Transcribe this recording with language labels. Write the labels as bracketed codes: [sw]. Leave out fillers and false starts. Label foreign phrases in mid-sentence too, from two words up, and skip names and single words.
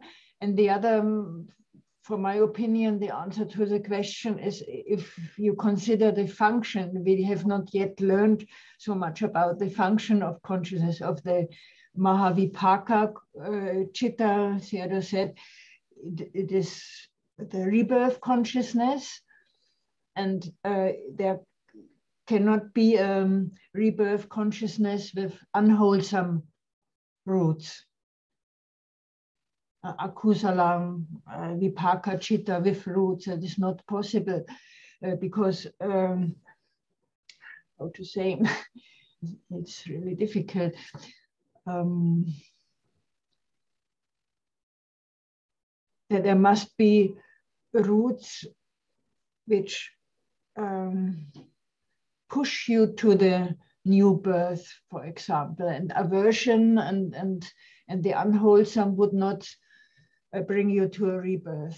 [en] And the other, for my opinion, the answer to the question is if you consider the function, we have not yet learned so much about the function of consciousness of the [pi] Mahavipaka Chitta. [en] Sayadaw said it is the rebirth consciousness, and there cannot be rebirth consciousness with unwholesome roots. [pi] Akusalam, vipaka chitta [en] with roots, that is not possible because, how to say, it's really difficult. That there must be roots which push you to the new birth, for example, and aversion and the unwholesome would not bring you to a rebirth.